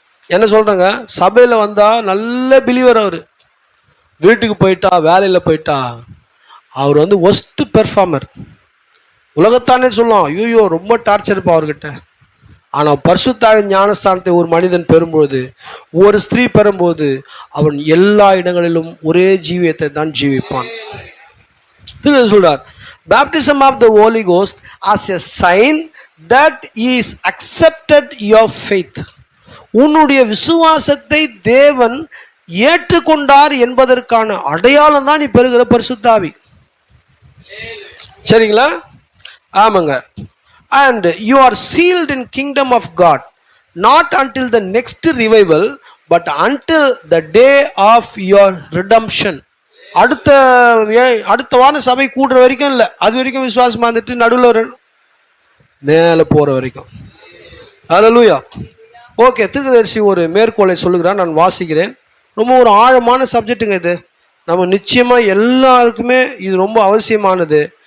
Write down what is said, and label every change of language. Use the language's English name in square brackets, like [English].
[Tamil] என்ன சொல்றேங்க, சபையில் வந்தா நல்ல பிலிவர் அவர். வீட்டுக்கு போயிட்டா வேலையில் போயிட்டா அவர் வந்து ஒஸ்ட் பெர்ஃபார்மர். உலகத்தானே சொல்லுவோம், ஐயோ ரொம்ப டார்ச்சர் இருப்பா அவர்கிட்ட. ஆனால் பரிசுத்த ஆவியின் ஞானஸ்தானத்தை ஒரு மனிதன் பெறும்போது, ஒரு ஸ்திரீ பெறும்போது, அவன் எல்லா இடங்களிலும் ஒரே ஜீவியத்தை தான் ஜீவிப்பான். சொல்றார், [English] baptism of the Holy Ghost as a sign that is accepted your faith. [Tamil] உன்னுடைய விசுவாசத்தை தேவன் ஏற்றுக்கொண்டார் என்பதற்கான அடையாளம் தான் நீ பெறுகிற பரிசுத்த ஆவி. சரிங்களா? ஆமாங்க. [English] And you are sealed in kingdom of God, not until the next revival, but until the day of your redemption. [Tamil] அடுத்த வாரம் சபை கூடுற வரைக்கும் இல்லை, அது வரைக்கும் விசுவாசமா இருந்துட்டு நடுவில் மேலே போற வரைக்கும். அல்லேலூயா. ஓகே, தீர்க்கதரிசி ஒரு மேற்கோளை சொல்லுகிறான், நான் வாசிக்கிறேன். ரொம்ப ஒரு ஆழமான சப்ஜெக்டுங்க இது. நம்ம நிச்சயமா எல்லாருக்குமே இது ரொம்ப அவசியமானது.